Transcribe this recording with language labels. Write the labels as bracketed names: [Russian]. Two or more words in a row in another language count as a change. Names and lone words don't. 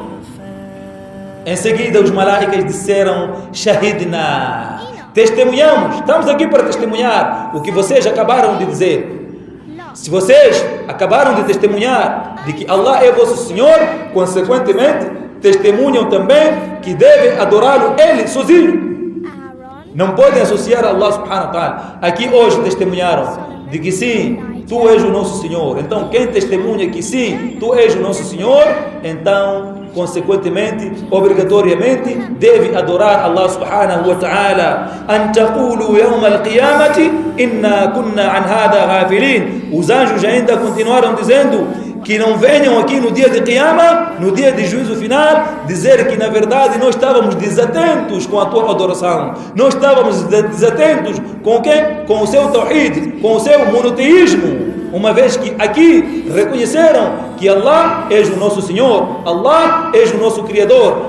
[Portuguese] Em seguida os malaicas disseram: shahidna, testemunhamos, estamos aqui para testemunhar o que vocês acabaram de dizer. Se vocês acabaram de testemunhar de que Allah é vosso Senhor, consequentemente testemunham também que devem adorá-lo ele sozinho. Não podem associar a Allah [Arabic] سبحانه وتعالى. [Portuguese] Aqui hoje testemunharam de que sim, tu és o nosso Senhor. Então quem testemunha que sim, tu és o nosso Senhor, então consequentemente, obrigatoriamente, deve adorar Allah [Arabic] سبحانه وتعالى. أن تقولوا يوم القيامة إنا كنا عن هذا غافلين. [Portuguese] Os anjos ainda continuaram dizendo que não venham aqui no dia de Qiyamah, no dia de juízo final, dizer que na verdade nós estávamos desatentos com a tua adoração, nós estávamos desatentos com o quê? Com o seu tawhid, com o seu monoteísmo, uma vez que aqui reconheceram que Allah é o nosso Senhor, Allah é o nosso Criador.